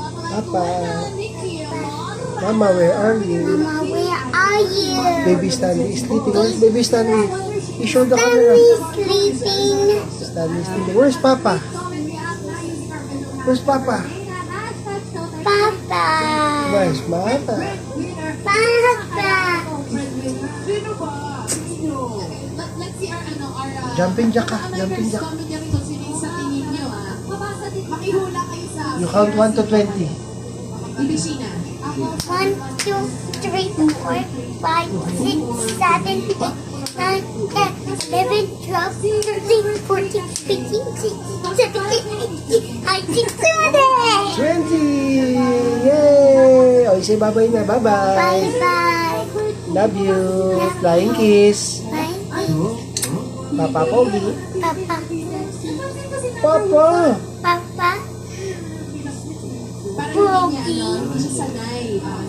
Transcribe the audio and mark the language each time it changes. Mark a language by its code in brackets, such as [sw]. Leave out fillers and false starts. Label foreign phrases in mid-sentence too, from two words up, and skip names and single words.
[en] Papa. Mama, where are you? Mama, where are you? Baby Stanley is sleeping. Where's Baby Stanley? You show the camera. Stanley sleeping. Stanley is sleeping. Where's Papa? Where's Papa? Papa. Where's Mama? Papa. Jumping jack ka. Jumping jack. You count 1 to 20. 1, 2, 3, 4, 5, 6, 7, 8, 9, 10, 11, 12, 13, 14, 15, 16, 17, 18, 19, 20! 20! Yay! O, say bye-bye na. Bye-bye. Bye-bye! Love you. Flying kiss. Bye! Papa Pogi. Papa! Papa! Papa! Pogi!